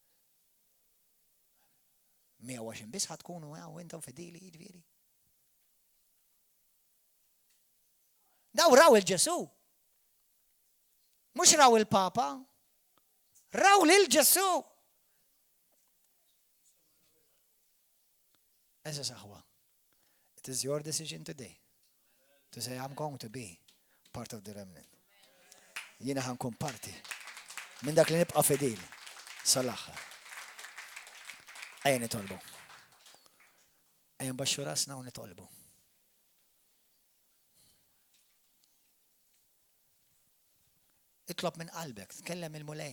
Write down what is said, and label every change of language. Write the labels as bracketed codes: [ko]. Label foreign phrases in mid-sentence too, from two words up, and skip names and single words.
[mt] 120 biss ħadkunu intom fidili jiġifieri. Daw raw il-Ġesu. Mhux raw il-Papa. Raw lil-Ġesu. Eża saħwa. [en] It is your decision today to say I'm going to be part of the remnant. [mt] Jiena ħankun parti minn dak li nibqa' fidil sal-aħħar. Ejja nitolbu. Ejja nbaxxu rasna u nitolbu. Itlob minn qalbek, tkellem il-mulej.